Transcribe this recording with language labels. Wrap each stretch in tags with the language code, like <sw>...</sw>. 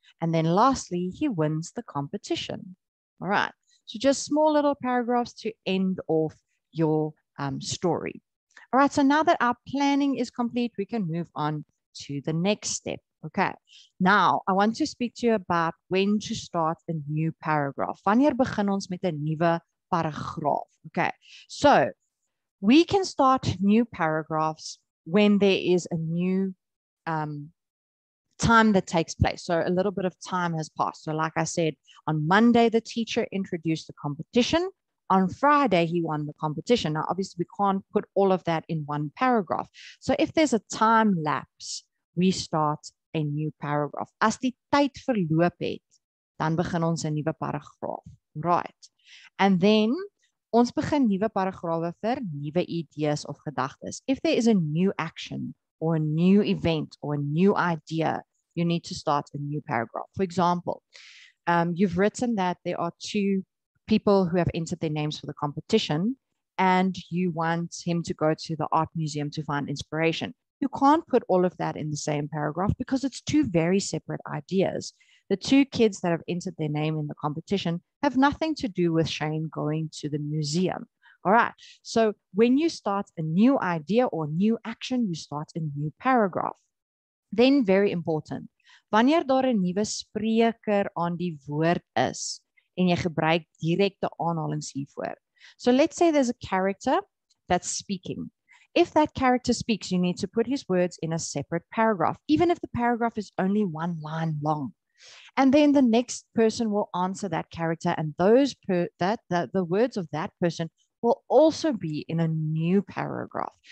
<en>And then lastly, he wins the competition. All right. So just small little paragraphs to end off your story. All right. So now that our planning is complete, we can move on to the next step. Okay. Now, I want to speak to you about when to start a new paragraph.</en> <af>Wanneer begin ons met 'n nuwe paragraaf?</af> <en>Okay. So we can start new paragraphs when there is a new time that takes place. So a little bit of time has passed. So like I said, on Monday, the teacher introduced the competition. On Friday, he won the competition. Now, obviously, we can't put all of that in one paragraph. So if there's a time lapse, we start a new paragraph.</en> <af>As die tyd verloop het, dan begin ons 'n nuwe paragraaf.</af> <en>Right. And then</en> <af>ons begin nuwe paragrawe vir nuwe idees of gedagtes.</af> <en>If there is a new action or a new event or a new idea, you need to start a new paragraph. For example, you've written that there are 2 people who have entered their names for the competition, and you want him to go to the art museum to find inspiration. You can't put all of that in the same paragraph because it's 2 very separate ideas. The 2 kids that have entered their name in the competition have nothing to do with Shane going to the museum. All right. So when you start a new idea or new action, you start a new paragraph. Then very important,</en> <af>wanneer daar 'n nuwe spreker aan die woord is en jy gebruik direkte aanhalings hiervoor.</af> <en>So let's say there's a character that's speaking. If that character speaks, you need to put his words in a separate paragraph, even if the paragraph is only 1 line long. And then the next person will answer that character, and the words of that person will also be in a new paragraph.</en>